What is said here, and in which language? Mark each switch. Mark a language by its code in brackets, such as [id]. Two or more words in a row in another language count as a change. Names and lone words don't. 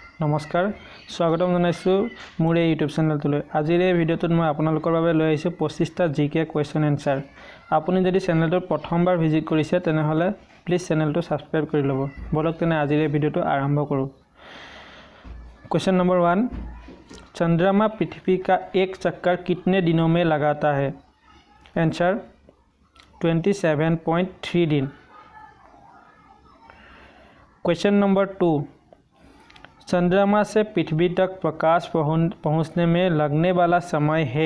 [as] नमस्कार स्वागतम जनाइছোঁ মোৰ এই ইউটিউব চেনেলটোলৈ। আজিৰ এই ভিডিঅ'টোত মই আপোনালোকৰ বাবে লৈ আহিছোঁ 25টা [en] GK question answer. [as] আপুনি যদি চেনেলটো প্ৰথমবাৰ ভিজিট কৰিছে তেনেহলে প্লিজ চেনেলটো সাবস্ক্ৰাইব কৰি ল'ব। বলক তেনে আজিৰ এই ভিডিঅ'টো আৰম্ভ কৰোঁ। [en] question number [hi] 1, चंद्रमा पृथ्वी का एक चक्कर कितने दिनों में लगाता है? आंसर 27.3 दिन। [en] question number [hi] 2, चंद्रमा से पृथ्वी तक प्रकाश पहुंचने में लगने वाला समय है?